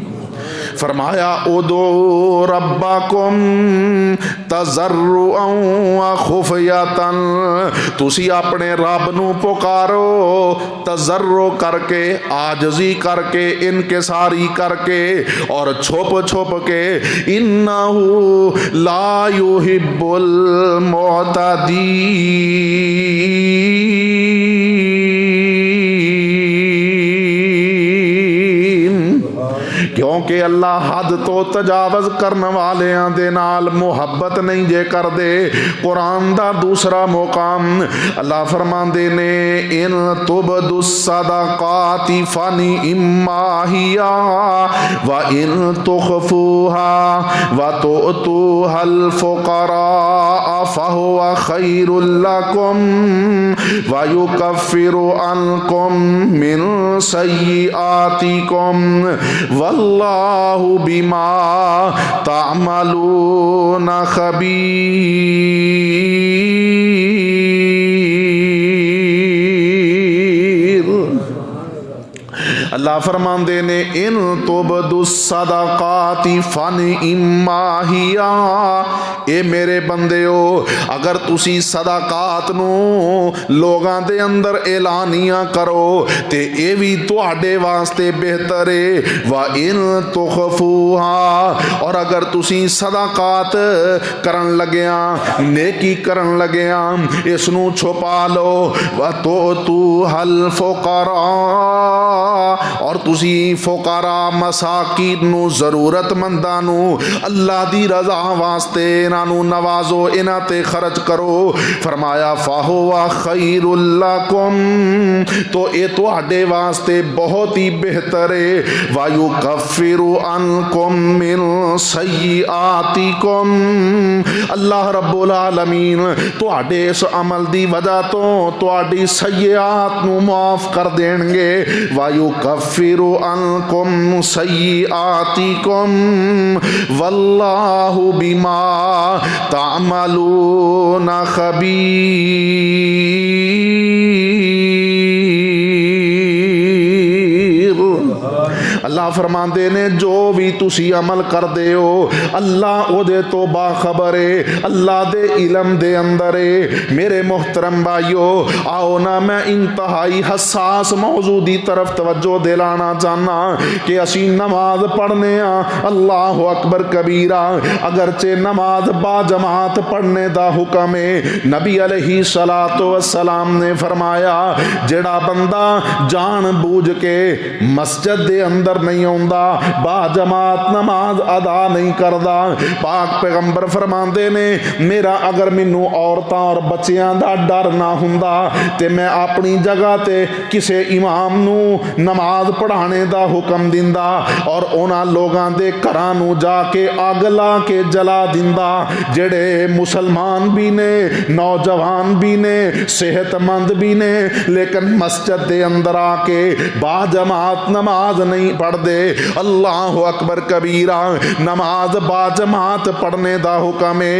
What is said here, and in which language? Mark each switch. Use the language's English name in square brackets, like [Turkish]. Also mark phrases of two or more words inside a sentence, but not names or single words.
[Punjabi] فرمایا [Arabic] ادعو ربکم تضرعا وخفیۃ، [Punjabi] تسی اپنے رب نو پکارو تضرع کر کے، عاجزی کر کے، انکساری کر کے، اور چھپ چھپ کے، [Arabic] انہ لا یحب [Punjabi] المعتدین، کیونکہ اللہ حد تو تجاوز کرنے والیاں دے نال محبت نہیں جے کر دے۔ قرآن دا دوسرا مقام اللہ فرماندے نے، [Arabic] ان تبدوا الصدقات فنعما ہی وان تخفوها وتؤتوها الفقراء فهو خیر لکم ویکفر عنکم من سیئاتکم واللہ واللہ بما تعملون خبیر۔ [Punjabi] اللہ فرماندے نے [Arabic] ان تبدوا الصدقات فنعما ہی، [Punjabi] اے میرے بندیو اگر تسی صدقات نو لوگاں دے اندر اعلانیاں کرو تے اے وی تواڈے واسطے بہتر ہے۔ [Arabic] وَإِن تُخْفُوهَا، [Punjabi] اور اگر تسی صدقات کرن لگیاں، نیکی کرن لگیاں، اس نو چھپا لو۔ [Arabic] وَتُؤْتُوهَا الْفُقَرَاءَ، [Punjabi] اور تسی فقراء مساکین نو ضرورت منداں نو اللہ دی رضا واسطے انہاں نو نوازو، انہاں تے خرچ کرو۔ فرمایا [Arabic] فَهُوَ خَيْرٌ لَكُمْ، [Punjabi] تو اے تواڈے واسطے بہت ہی بہتر ہے۔ [Arabic] وَيُكَفِّرُ عَنْكُمْ مِنْ سَيِّئَاتِكُمْ، [Punjabi] اللہ [Arabic] رب العالمین [Punjabi] تواڈے اس عمل دی وجہ تو تواڈی سیئات نو معاف کر دین گے۔ [Arabic] وَيُكَفِّرُ عَنْكُمْ سَيِّئَاتِكُمْ وَاللَّهُ بِمَا تَعْمَلُونَ خَبِيرٌ۔ [Punjabi] اللہ فرماندے نے جو بھی تسی عمل کر دے ہو اللہ او دے تو باخبر ہے، اللہ دے علم دے اندر ہے۔ میرے محترم بھائیو، آؤ نا میں انتہائی حساس موضوع دی طرف توجہ دلانا چاہنا کہ اسی نماز پڑھنے ہاں [Arabic] اللہ اکبر کبیرہ، [Punjabi] اگرچہ نماز با جماعت پڑھنے دا حکم ہے۔ نبی علیہ السلام نے فرمایا جڑا بندہ جان بوجھ کے مسجد دے اندر نہیں ہوندا، با جماعت نماز ادا نہیں کردا، پاک پیغمبر فرماندے نے میرا اگر مینوں عورتاں اور بچیاں دا ڈر نہ ہوندا تے میں اپنی جگہ تے کسے امام نو نماز پڑھانے دا حکم دیندا اور انہاں لوگاں دے گھراں نو جا کے اگ لا کے جلا دیندا جڑے مسلمان بھی نے، نوجوان بھی نے، صحت مند بھی نے، لیکن مسجد دے اندر آ کے با جماعت نماز نہیں پڑھ دے۔ [Arabic] اللہ اکبر کبیرہ، [Punjabi] نماز با جماعت پڑھنے دا حکم ہے۔